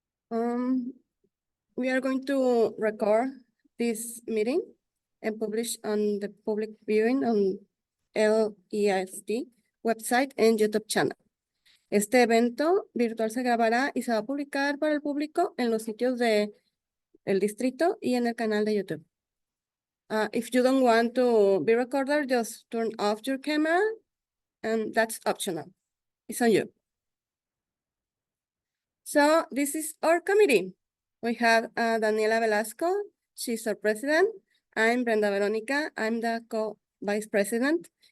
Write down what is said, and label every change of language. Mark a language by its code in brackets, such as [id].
[en] Um, we are going to record this meeting and publish on the public viewing on LESD website and YouTube channel. [es] Este evento virtual se grabará y se va a publicar para el público en los sitios de el distrito y en el canal de YouTube. [en] If you don't want to be recorded, just turn off your camera, and that's optional. It's on you. So this is our committee. We have Daniela Velasco, she's our president. I'm Brenda Veronica, I'm the co-vice president.